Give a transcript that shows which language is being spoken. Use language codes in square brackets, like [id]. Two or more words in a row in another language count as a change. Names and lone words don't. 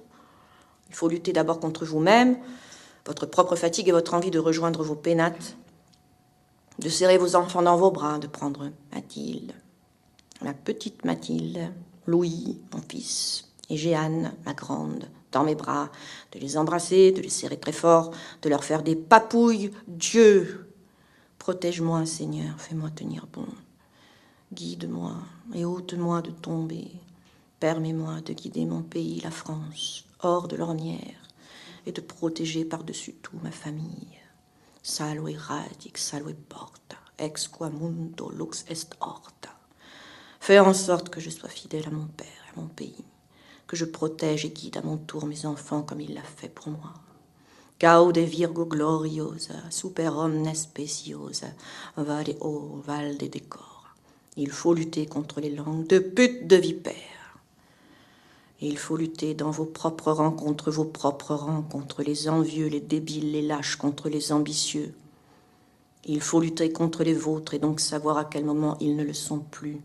[fr] Il faut lutter d'abord contre vous-même, votre propre fatigue et votre envie de rejoindre vos pénates, de serrer vos enfants dans vos bras, de prendre Mathilde, la petite Mathilde, Louis, mon fils, et Jeanne, ma grande, dans mes bras, de les embrasser, de les serrer très fort, de leur faire des papouilles. Dieu, protège-moi, Seigneur, fais-moi tenir bon. Guide-moi et ôte-moi de tomber. Permets-moi de guider mon pays, la France, hors de l'ornière, et de protéger par-dessus tout ma famille. [la] Salve radic, salve porta, ex qua mundo lux est horta. [fr] Fais en sorte que je sois fidèle à mon père et à mon pays, que je protège et guide à mon tour mes enfants comme il l'a fait pour moi. [la] Gaude virgo gloriosa, super omnes speciosa, vade o valde decor. [fr] Il faut lutter contre les langues de pute de vipères. Il faut lutter dans vos propres rangs contre vos propres rangs, contre les envieux, les débiles, les lâches, contre les ambitieux. Il faut lutter contre les vôtres et donc savoir à quel moment ils ne le sont plus.